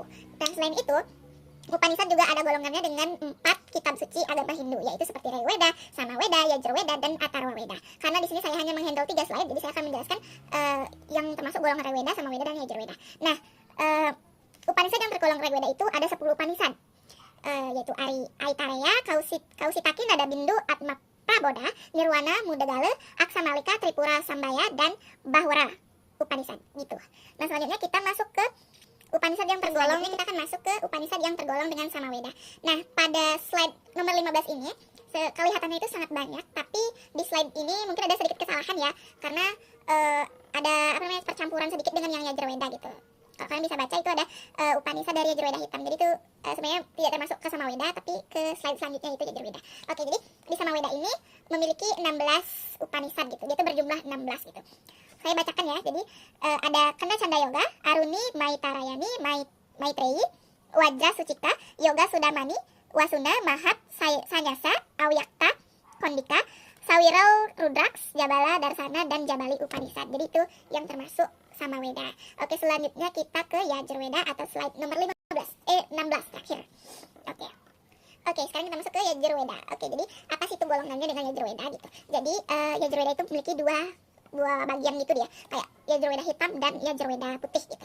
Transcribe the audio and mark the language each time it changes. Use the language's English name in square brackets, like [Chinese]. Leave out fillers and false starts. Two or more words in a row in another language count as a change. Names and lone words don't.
[Indonesian] Dan selain itu, Upanishad juga ada golongannya dengan 4 kitab suci agama Hindu, yaitu seperti Rigveda, Samaveda, Yajurveda, dan Atharva Veda. Karena di sini saya hanya menghandle 3 slide, jadi saya akan menjelaskan yang termasuk golongan Rigveda, Samaveda, dan Yajurveda. Nah, Upanishad yang tergolong Rigveda itu ada 10 Upanishad, yaitu Aitareya, Kausitaki, Nada Bindu, Atma Praboda, Nirwana, Mudagala, Aksamalika, Tripura Sambaya, dan Bahura Upanishad gitu. Nah, selanjutnya kita masuk ke Upanishad yang tergolong, kita akan masuk ke Upanishad yang tergolong dengan Samaveda. Nah, pada slide nomor 15 ini, kelihatannya itu sangat banyak, tapi di slide ini mungkin ada sedikit kesalahan ya, karena ada percampuran sedikit dengan yang Yajurveda gitu. Kalau kalian bisa baca itu ada Upanishad dari Yajurveda hitam, jadi itu sebenarnya tidak termasuk ke Samaveda, tapi ke slide selanjutnya itu Yajurveda. Oke, jadi di Samaveda ini memiliki 16 Upanishad gitu, dia itu berjumlah 16 gitu. Saya bacakan ya, jadi ada Kanda Canda Yoga, Aruni, Maitarayani, Maitreyi, Wajra Sucipta, Yoga Sudamani, Wasuna, Mahat, Sanyasa, Awyakta, Kondika, Sawirau, Rudraks, Jabala, Darsana, dan Jabali Upanishad. Jadi itu yang termasuk Samaveda. Oke, selanjutnya kita ke Yajurveda atau slide nomor 16 terakhir. Oke, sekarang kita masuk ke Yajurveda. Oke, jadi apa sih itu golongannya dengan Yajurveda gitu. Jadi Yajurveda itu memiliki 2 dua bagian gitu dia, kayak Yajurweda hitam dan Yajurweda putih gitu.